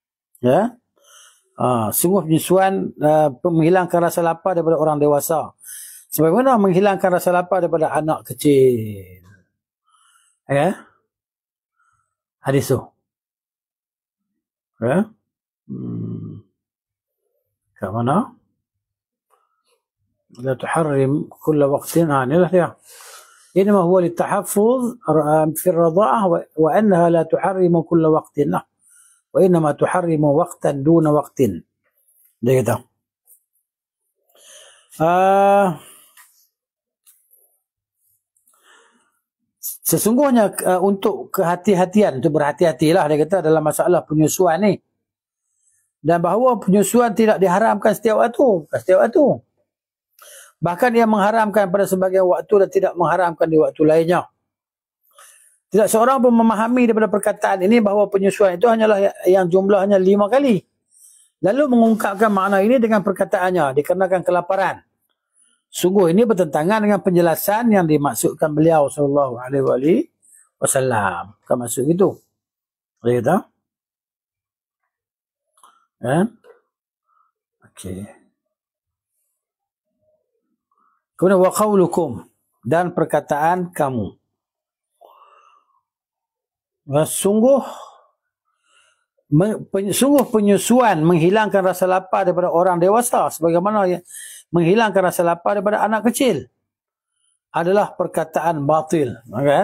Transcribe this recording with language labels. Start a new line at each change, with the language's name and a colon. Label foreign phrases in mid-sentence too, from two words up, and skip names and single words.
Malay: Sungguh penyusuan menghilangkan rasa lapar daripada orang dewasa, sebagaimana menghilangkan rasa lapar daripada anak kecil. Hadis tu. Kat mana?
Arabic: لا تحرم كل وقت.
Malay: Inilah dia.
Arabic: إنما هو للتحفظ في الرضاعة وأنها لا تحرم كل وقت له. وإنما تحرم وقتا دون وقت.
Malay: Dia kata. Sesungguhnya untuk kehati-hatian, untuk berhati-hatilah, dia kata, dalam masalah penyusuan ni. Dan bahawa penyusuan tidak diharamkan setiap waktu. Bahkan ia mengharamkan pada sebagian waktu dan tidak mengharamkan di waktu lainnya. Tidak seorang pun memahami daripada perkataan ini bahawa penyusuan itu hanyalah yang jumlahnya 5 kali. Lalu mengungkapkan makna ini dengan perkataannya, dikarenakan kelaparan. Sungguh ini bertentangan dengan penjelasan yang dimaksudkan beliau
Arabic: صلى الله عليه وسلم.
Malay: Bukan maksud itu. Dia kata. Okey. Kemudian
Arabic: وقولكم,
Malay: dan perkataan kamu. Sungguh penyusuan menghilangkan rasa lapar daripada orang dewasa, sebagaimana menghilangkan rasa lapar daripada anak kecil, adalah perkataan batil, kan?